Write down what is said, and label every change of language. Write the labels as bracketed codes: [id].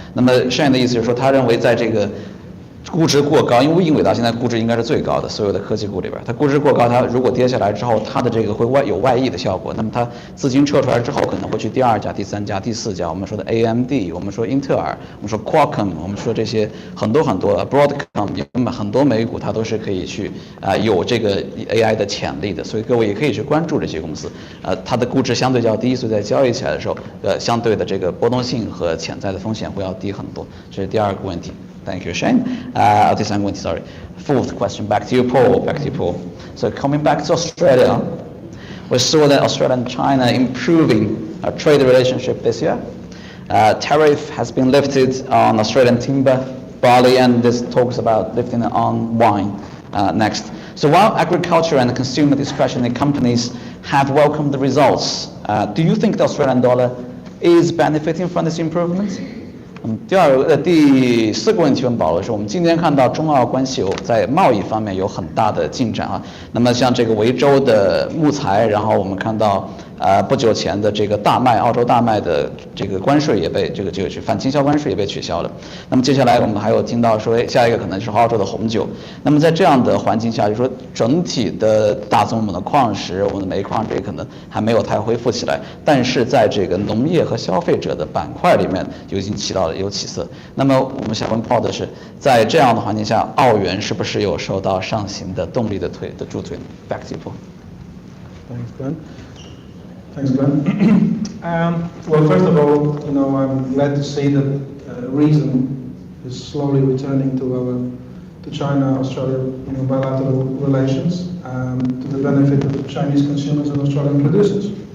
[zh] 那么Shane的意思就是说，他认为在这个估值过高，因为英伟达现在估值应该是最高的，所有的科技股里边，它估值过高，它如果跌下来之后，它的这个会有外溢的效果。那么它资金撤出来之后，可能会去第2家、第3家、第4家。我们说的 AMD， 我们说英特尔，我们说 Qualcomm， 我们说这些很多 Broadcom， 很多美股它都是可以去有这个 AI 的潜力的，所以各位也可以去关注这些公司。它的估值相对较低，所以在交易起来的时候，相对的这个波动性和潜在的风险会要低很多。这是第二个问题。 [en] Thank you, Shane. Sorry. 4th question, back to you, Paul. So coming back to Australia, we saw that Australia and China improving our trade relationship this year. Tariff has been lifted on Australian timber, barley, and there's talks about lifting it on wine next. So while agriculture and consumer discretionary companies have welcomed the results, do you think the Australian dollar is benefiting from this improvement? [zh] 第4个问题问保罗是我们今天看到中澳关系在贸易方面有很大的进展啊。那么像这个维州的木材，然后我们看到不久前的这个大麦，澳洲大麦的这个关税也被这个反倾销关税也被取消了。那么接下来我们还有听到说，下一个可能是澳洲的红酒。那么在这样的环境下，就说整体的大宗我们的矿石，我们的煤矿这可能还没有太恢复起来，但是在这个农业和消费者的板块里面就已经有起色。那么我们想问 Paul 的是，在这样的环境下，澳元是不是有受到上行的动力的助推 ？ [en] Back to you, Paul. Thanks, Glenn. Well, first of all, I'm glad to see that reason is slowly returning to China, Australia, bilateral relations to the benefit of Chinese consumers and Australian producers.